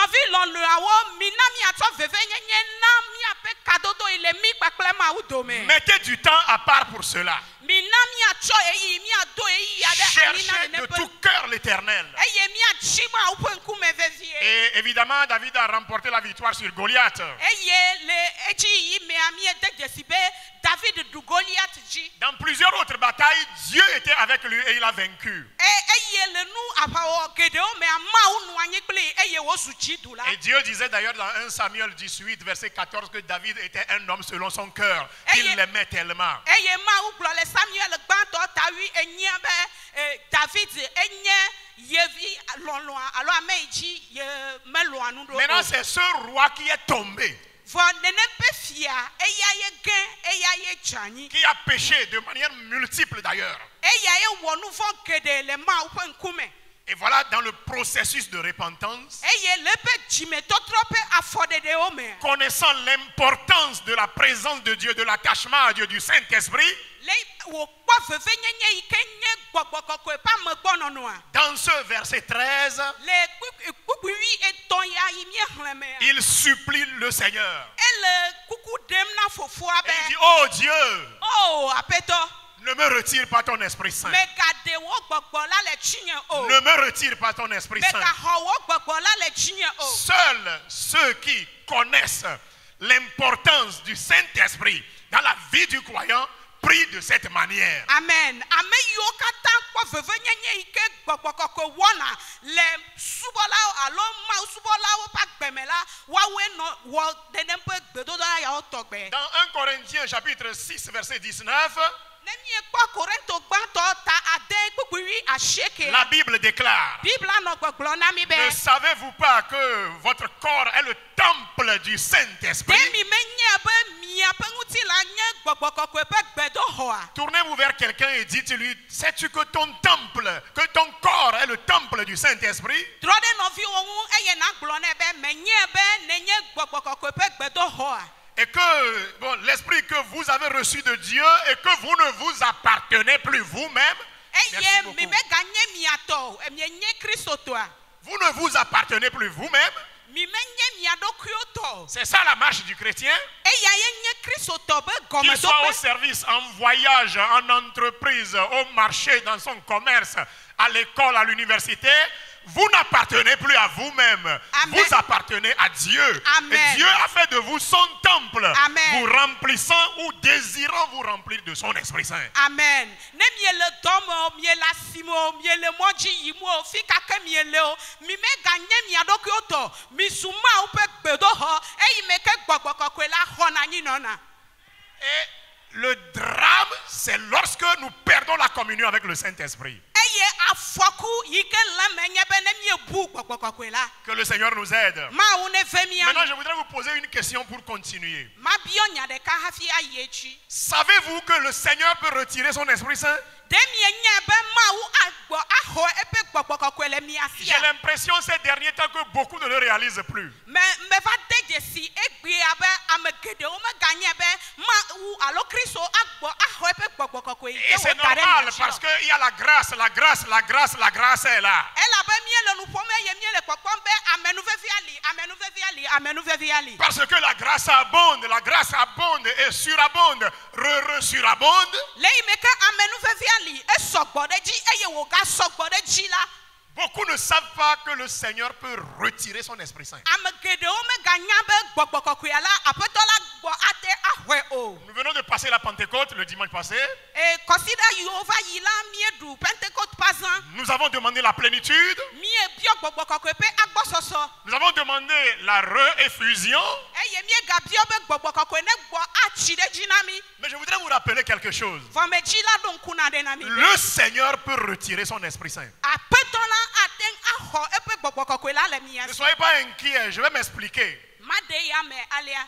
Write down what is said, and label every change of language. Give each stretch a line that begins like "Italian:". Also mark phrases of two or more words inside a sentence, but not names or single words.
French: Mettez du temps à part pour cela. Cherchez de tout cœur l'Éternel. Et Et évidemment, David a remporté la victoire sur Goliath.
Ewe: eye le etsi yi mea mie de dzesi be David du Goliath dzi.
French: Dans plusieurs autres batailles, Dieu était avec lui et il a vaincu.
Ewe: Eye le nu aƒawɔ geɖewo mea Mawu nɔ anyi kpli eye wozu dzidula.
French: Et Dieu disait d'ailleurs dans 1 Samuel 18, verset 14, que David était un homme selon son cœur. Il l'aimait tellement.
Ewe: Eye Mawu gblɔ le Samuel gbãtɔ tawi enyia be David enye yevi lɔlɔa alo ame yi dzi ye melɔa nu ɖo.
French: Maintenant, c'est ce roi qui est tombé,
Ewe: Vɔ nene be fia eya ye gẽ eya ye dzanyi.
French: qui a péché de manière multiple d'ailleurs.
Ewe: Eya ye wɔ nu vɔ geɖe le Mawu ƒe ŋkume.
French: Et voilà, dans le processus de repentance,
Ewe: Eye le be dzimetɔtrɔ ƒe afɔɖeɖewo me.
French: connaissant l'importance de la présence de Dieu, de l'attachement à Dieu, du Saint-Esprit,
Ewe: Le wòkpɔ vevenyenye yi ke nye gbɔgbɔ kɔkɔe ƒe amegbɔnɔnɔa.
French: dans ce verset 13,
Ewe: Le kpukpui etɔ̃ ya yi míexlẽ mea.
French: il supplie le Seigneur.
Ewe: Ele kuku ɖem na fofoa
French: Et il dit,
Ewe: be.
French: oh Dieu,
Ewe: O aƒetɔ.
French: ne me retire pas ton Esprit Saint.
Ewe: Megaɖe wo gbɔgbɔ la le tsinye o.
French: Ne me retire pas ton Esprit Saint.
Ewe: Megaxɔ wo gbɔgbɔ la le tsinye o.
French: Seuls ceux qui connaissent l'importance du Saint-Esprit dans la vie du croyant prient de cette manière. Amen.
Ewe: Ame yiwo katã kpɔ vevenyenye yi ke gbɔgbɔ kɔkɔe wɔna le subɔlawo alo Mawu subɔlawo ƒe agbeme la, woawoe nɔ wɔ nenem ƒe gbedodoɖa yawo tɔgbe.
French: Dans 1 Corinthiens chapitre 6 verset 19,
Ewe: Ne miekpɔ Korinto gbãtɔ ta ade kpukpui asieke.
French: la Bible déclare:
Ewe: Bibla nɔ gbɔgblɔ na mi be.
French: ne savez-vous pas que votre corps est le temple du Saint-Esprit?
Ewe: Ɖe mi menye be miaƒe ŋutilã nye gbɔgbɔ kɔkɔe ƒe gbedoxɔa.
French: Tournez-vous vers quelqu'un et dites-lui: sais-tu que ton temple, que ton corps est le temple du Saint-Esprit?
Ewe: Trɔ ɖe nɔviwo ŋu eye nagblɔ nɛ be menye be nenye gbɔgbɔ kɔkɔe ƒe gbedoxɔa.
French: Et que bon, l'esprit que vous avez reçu de Dieu et que vous ne vous appartenez plus vous-même. Merci
Ewe: Eye
French: beaucoup.
Ewe: mi meganye miatɔ, mienye Kristotɔa.
French: Vous ne vous appartenez plus vous-même.
Ewe: Mi menye mia ɖokuiwo tɔ.
French: C'est ça la marche du chrétien.
Ewe: Eya ye nye Kristotɔ be
French: Qu'il soit au
Ewe: gɔmeɖokpe.
French: service, en voyage, en entreprise, au marché, dans son commerce, à l'école, à l'université. Vous n'appartenez plus à vous-même. Amen. Vous appartenez à Dieu. Amen. Et Dieu a fait de vous son temple. Amen. Vous remplissant ou désirant vous remplir de son Esprit Saint. Amen.
Ewe: Ne miele dɔ me o, miele asi me o, miele mɔ dzi yim o, fi kake miele o, mi meganye mia ɖokuiwo tɔ, mi su Mawu ƒe gbedoxɔ, eyi me ke gbɔgbɔ kɔkɔe la xɔna anyinɔna.
French: Et le drame, c'est lorsque nous perdons la communion avec le Saint-Esprit.
Ewe: Eye afɔku yi ke le me nye be ne miebu gbɔgbɔ kɔkɔe la.
French: Que le Seigneur nous aide.
Ewe: Mawu ne ve mia.
French: Maintenant, je voudrais vous poser une question pour continuer.
Ewe: Mabiɔ nya ɖeka hafi ayi edzi.
French: Savez-vous que le Seigneur peut retirer son Esprit Saint?
Ewe: Ɖe mienye be Mawu agbɔ axɔ eƒe gbɔgbɔ kɔkɔe le mia
French: J'ai
Ewe: sia.
French: l'impression ces derniers temps que beaucoup ne le réalisent plus.
Ewe: Meva de dzesi egbea be ame geɖewo meganye be Mawu alo Kristo agbɔ axɔ eƒe gbɔgbɔ kɔkɔe yi
French: Et
Ewe: ke
French: c'est
Ewe: woda ɖe
French: normal
Ewe: mia
French: parce
Ewe: sia.
French: qu'il y a la grâce est là.
Ewe: Elabe miele nu ƒom eye miele kpɔkpɔm be amenuvevi ali.
French: Parce que la grâce abonde et surabonde, surabonde.
Ewe: Le yi me ke amenuvevi ali esɔgbɔ ɖe dzi eye wògasɔgbɔ ɖe dzi la.
French: Beaucoup ne savent pas que le Seigneur peut retirer son Esprit Saint.
Ewe: Ame geɖewo meganya be gbɔgbɔ kɔkɔea la aƒetɔ la gbɔ ate axɔe o.
French: Nous venons de passer la Pentecôte le dimanche passé.
Ewe: Kɔsiɖa yiwo va yi la mieɖu Pentecote pazã.
French: Nous avons demandé la plénitude.
Ewe: Miebiɔ gbɔgbɔ kɔkɔe ƒe agbɔsɔsɔ.
French: Nous avons demandé la re-effusion.
Ewe: Eye miegabiɔ be gbɔgbɔ kɔkɔe ne gbɔ atsi ɖe dzi na mi.
French: Mais je voudrais vous rappeler quelque chose.
Ewe: Vɔmedzi la ɖo ŋku na ɖe na mi.
French: Le Seigneur peut retirer son Esprit Saint.
Ewe: Aƒetɔ la ate ŋu axɔ eƒe gbɔgbɔ kɔkɔe la le mia
French: Ne
Ewe: si.
French: soyez pas inquiets, je vais m'expliquer.
Ewe: Maɖe ya me alia.